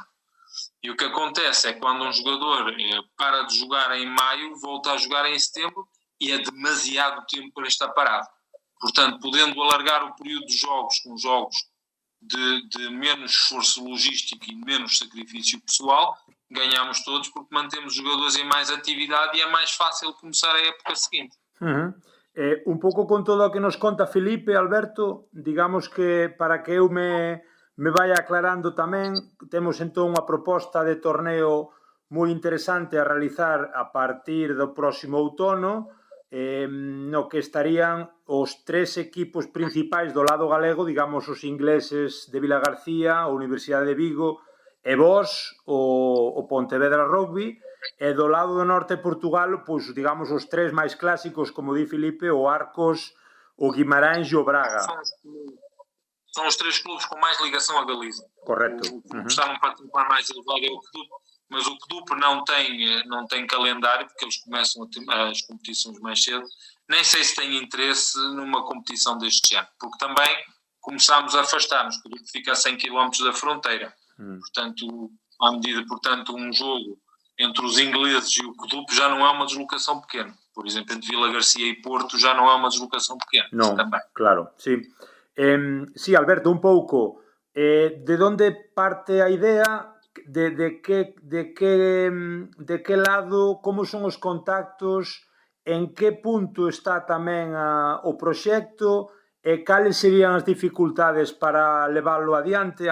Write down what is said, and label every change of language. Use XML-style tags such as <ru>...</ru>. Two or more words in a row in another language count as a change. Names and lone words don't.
<pt>E o que acontece é que quando um jogador para de jogar em maio, volta a jogar em setembro e é demasiado tempo para estar parado. Portanto, podendo alargar o período de jogos com jogos de menos esforço logístico e menos sacrifício pessoal, ganhamos todos porque mantemos os jogadores em mais atividade e é mais fácil começar a época seguinte.</pt> <gl>Un pouco con todo o que nos conta Felipe, Alberto, digamos que para que eu me vai aclarando tamén, temos entón unha proposta de torneo moi interesante a realizar a partir do próximo outono, no que estarían os 3 equipos principais do lado galego, digamos os ingleses de Vilagarcía, a Universidade de Vigo e vós, o Pontevedra Rugby, e do lado do norte de Portugal, pois, digamos, os 3 máis clásicos, como di Filipe, o Arcos, o Guimarães e o Braga.</gl> <pt>São os 3 clubes com mais ligação a Galiza. Correto. O que está num patamar mais elevado é o CDUP, mas o CDUP não tem calendário, porque eles começam as competições mais cedo. Nem sei se tem interesse numa competição deste género, porque também começámos a afastar-nos, o CDUP fica a 100 km da fronteira. Portanto, à medida, um jogo entre os ingleses e o CDUP já não é uma deslocação pequena. Por exemplo, entre Vilagarcía e Porto já não é uma deslocação pequena.</pt> <gl>Non,</gl> <pt>também.</pt> <gl>Claro, sí. Sí, Alberto, un pouco, de onde parte a idea, de que lado, como son os contactos, en que punto está tamén o proxecto e cales serían as dificultades para leválo adiante?</gl>